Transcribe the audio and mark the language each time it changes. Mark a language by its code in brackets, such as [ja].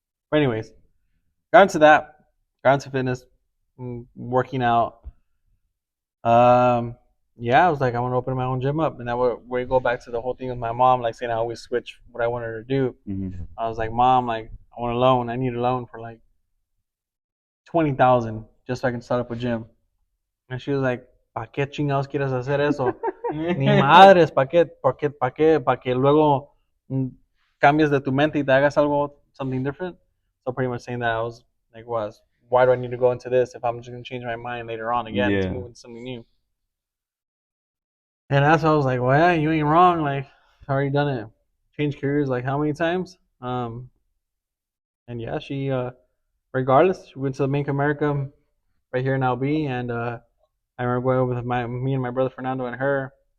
[en] But anyways, got into that, got into fitness, working out. Um, yeah, I was like, I want to open my own gym up, and that where you go back to the whole thing with my mom, like saying I always switch what I wanted her to do. Mm-hmm. I was like, Mom, like I want a loan. I need a loan for like 20,000 just so I can start up a gym. And she was like, [es] ¿para qué chingados quieres hacer eso? Ni madres, ¿para qué? ¿Por qué? ¿Para qué? ¿Para que luego cambies de tu mente y te hagas algo, [en] something different? So pretty much saying that I was like, why do I need to go into this if I'm just going to change my mind later on again to move into something new? And that's why I was like, well, yeah, you ain't wrong. Like, I've already done it. Changed careers like how many times? And yeah, she, regardless, she went to Bank of America right here in LB, and I remember going over with me and my brother Fernando and her.